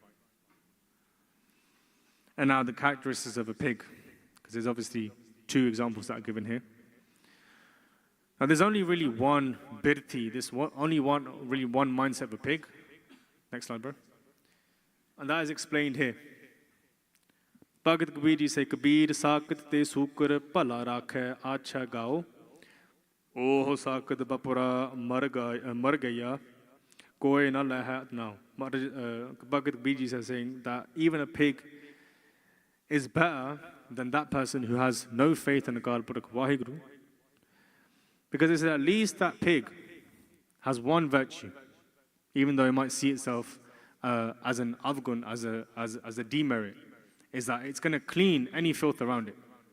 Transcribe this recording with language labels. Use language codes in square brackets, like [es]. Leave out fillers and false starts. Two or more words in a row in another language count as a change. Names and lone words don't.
[en] And now the characteristics of a pig, because there's obviously two examples that are given here. Now there's only really one birthi, only one mindset of a pig. Next slide, bro. And that is explained here. Bhagat Kabir ji say, [pa] ਕਬੀਰ ਸਾਕਤ ਤੇ ਸੂਕਰ ਭਲਾ ਰਾਖੈ ਆਛਾ ਗਾਉ. ਓਹ ਸਾਕਤੁ ਬਪੁਰਾ ਮਰਿ ਗਇਆ. ਕੋਈ ਨ ਲਹਾ ਨਾਉ. [en] Bhagat Kabir ji is saying that even a pig is better than that person who has no faith in the God Purak Waheguru. Because it's at least that pig has one virtue, even though it might see itself as an avgun, as a demerit, is that it's going to clean any filth around it.